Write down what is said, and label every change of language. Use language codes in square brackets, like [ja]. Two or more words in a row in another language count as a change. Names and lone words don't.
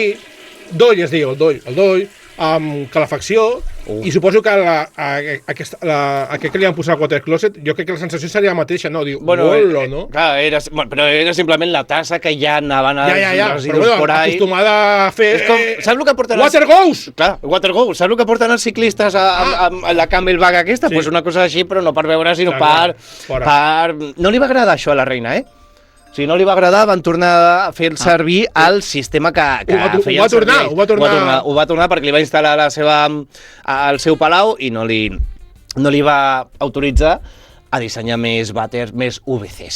[ca] Doll es diu, el doll, amb calefacció, i suposo que aquest que li han posat al [en] water closet, [ca] jo crec que la sensació seria la mateixa, no? Diu, no? Clar, però era simplement la tassa que ja anaven els residus [es] por ahí. [ca] Acostumada a fer... Saps el que porten... [en] Water goes! [ca] Clar, [en] water goes. [ca] Saps el que porten els ciclistes a la Camelback aquesta? Pues una cosa així, però no per veure, sinó per... No li va agradar això a la reina, Si no li va agradar, van tornar a fer servir el sistema que feien servir. Ho va tornar perquè li va instal·lar al seu palau i no li va autoritzar a dissenyar més vàters, més UVCs.